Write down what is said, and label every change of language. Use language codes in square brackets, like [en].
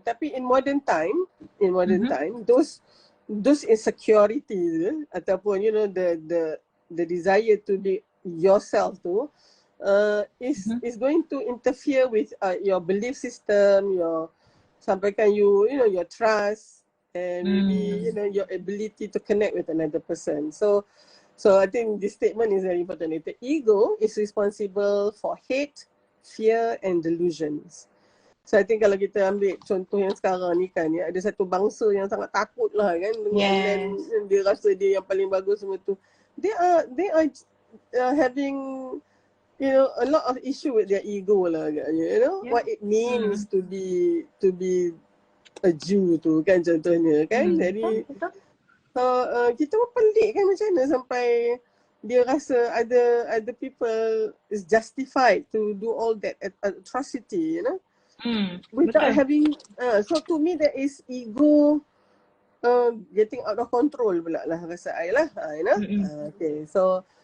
[ms] Tapi [en] in modern time, those insecurity [ms] ataupun [en] you know the desire to be yourself tu is going to interfere with your belief system, [ms] sampaikan [en] you know, your trust and maybe you know your ability to connect with another person. So I think this statement is very important. The ego is responsible for hate, fear and delusions. So I think [ms] kalau kita ambil contoh yang sekarang ni kan, ya, ada satu bangsa yang sangat takut lah kan, dengan dia rasa dia yang paling bagus semua tu. [en] They are having, you know, a lot of issue with their ego [ms] lah agaknya, [en] you know, what it means to be a Jew [ms] tu kan contohnya kan. Jadi [en] so [ms] kita pun pelik kan macam mana sampai dia rasa [en] other people is justified to do all that atrocity, you know, without having so to me there is ego getting out of control [ms] pula lah rasa [en] I lah, you know. Okay, so